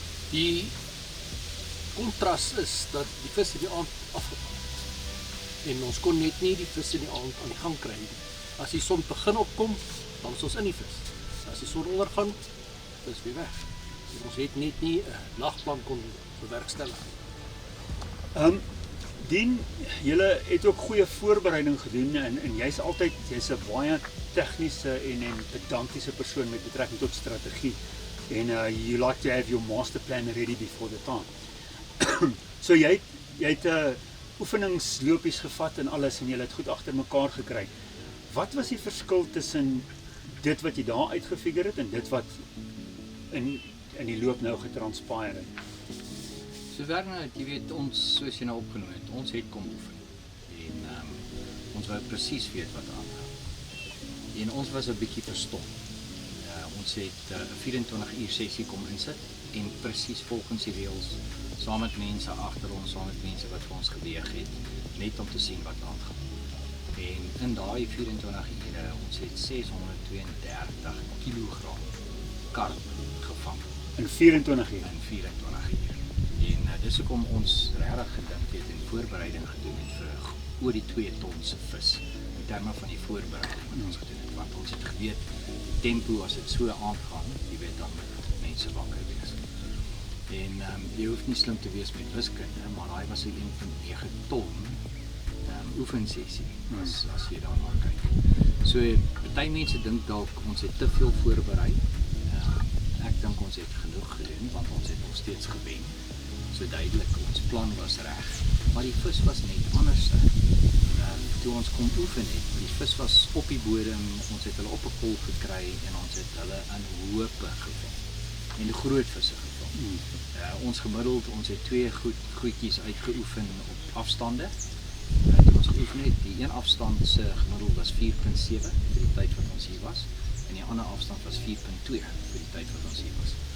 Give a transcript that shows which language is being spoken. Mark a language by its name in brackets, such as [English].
[Afrikaans] Die kontras is dat die vis het die aand afgekom. En ons kon net nie die vis in die aand aan die gang kry nie. As die son begin opkom, dan is ons in die vis. As die son ondergaan, is weer weg. En ons het net nie 'n nagplan kon bewerkstellig. Dien, julle het ook goeie voorbereiding gedoen en jy's een baie tegniese en pedantiese persoon met betrekking tot strategie. [English] En you like to have your masterplan ready before the time. [Afrikaans] So jy het oefeningslopies gevat en alles en jy het goed agter mekaar gekry. Wat was die verskil tussen dit wat jy daar uitgefigure het en dit wat in die loop nou getranspireer het? So Werner, jy weet ons, soos jy nou opgenoem het, ons het kom oefen. En ons wou presies weet wat aangaan. En ons was 'n bietjie verstom. Ons het 'n 24 uur sessie kom insit en presies volgens die reëls, saam met mense agter ons, saam met mense wat vir ons geweeg het, net om te sien wat aangaan. En in daai 24 ure, ons het 632 kg karp gevang. In 24 uur? In 24 uur. En dis hoekom ons regtig gedink het en voorbereiding gedoen het vir oor die 2 ton se vis in terme van die voorbereiding wat ons gedoen het, want ons het geweet tempo as dit so aangaan, jy weet dan moet mense wakker wees. En jy hoef nie slim te wees met wiskunde, maar daai was 'n 1.9 ton oefensessie as jy daarna kyk. So party mense dink dalk ons het te veel voorberei. Ek dink ons het genoeg gedoen want ons het nog steeds gewen. So duidelik, ons plan was reg, maar die vis was net anders. Toe ons kom oefen het, die vis was op die bodem, ons het hulle op 'n kol gekry en ons het hulle in hoope gevang. En die groot visse gevang. Ons gemiddeld, ons het 2 goedjies uitgeoefen op afstande. Toe ons geoefen het, die een afstand se gemiddeld was 4.7 vir die tyd wat ons hier was, en die ander afstand was 4.2 vir die tyd wat ons hier was.